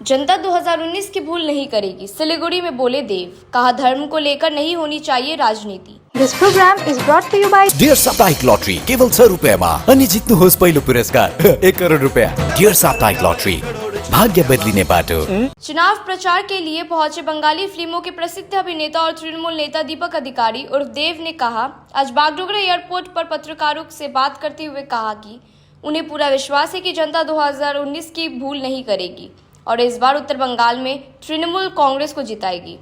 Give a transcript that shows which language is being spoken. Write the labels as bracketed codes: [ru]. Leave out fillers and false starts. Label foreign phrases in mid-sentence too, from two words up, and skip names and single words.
[hi] जनता 2019 की भूल नहीं करेगी, सिलीगुड़ी में बोले देव। कहा धर्म को लेकर नहीं होनी चाहिए राजनीति। [en] This program is brought to you by [ne] डियर साप्ताहिक लॉटरी केवल 6 रुपियाँमा अनि जित्नुहोस् पहिलो पुरस्कार 1 करोड रुपियाँ। डियर साप्ताहिक लॉटरी, भाग्य बदलिने बाटो। [hi] चुनाव प्रचार के लिए पहुंचे बंगाली फिल्मों के प्रसिद्ध अभिनेता और तृणमूल नेता दीपक अधिकारी उर्फ देव ने कहा, आज बागडोगरा एयरपोर्ट पर पत्रकारों से बात करते हुए कहा कि उन्हें पूरा विश्वास है कि जनता 2019 की भूल नहीं करेगी और इस बार उत्तर बंगाल में तृणमूल कांग्रेस को जिताएगी।